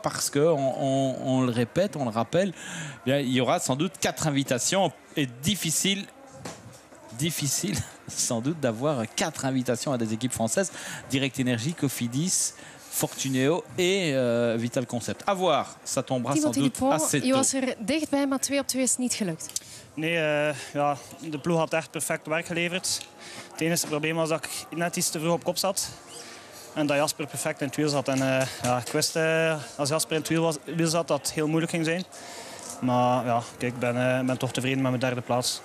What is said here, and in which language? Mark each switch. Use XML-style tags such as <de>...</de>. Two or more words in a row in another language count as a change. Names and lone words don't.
<fr>Parce que on le répète, on le rappelle, il y aura sans doute 4 invitations et difficile sans doute d'avoir 4 invitations à des équipes françaises. Direct Energy, Cofidis, Fortuneo et Vital Concept. À voir, ça tombera sans doute assez tôt.</fr> <nl>Je was er dichtbij, maar 2 op 2 is niet gelukt. Nee, ja, de ploeg had echt perfect werk geleverd. Het enige probleem was dat ik net iets te vroeg op kop zat. En dat Jasper perfect in het wiel zat. En ja, ik wist als Jasper in het wiel zat dat het heel moeilijk ging zijn. Maar ja, kijk, ik ben toch tevreden met mijn 3e plaats.</nl>